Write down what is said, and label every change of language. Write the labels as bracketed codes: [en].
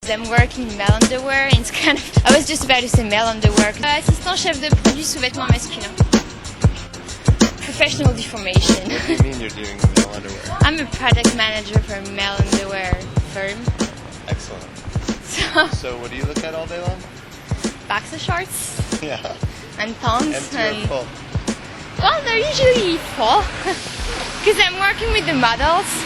[en] I'm working in male underwear, and it's kind of, I was just about to say male underwear. [fr] Assistant chef de produit sous-vêtements masculins. [en] Professional deformation. What do you mean you're doing male underwear? I'm a product manager for a male underwear firm. Excellent. So what do you look at all day long? Boxer shorts. Yeah. And pants. Empty or full? Well, they're usually full. Because I'm working with the models.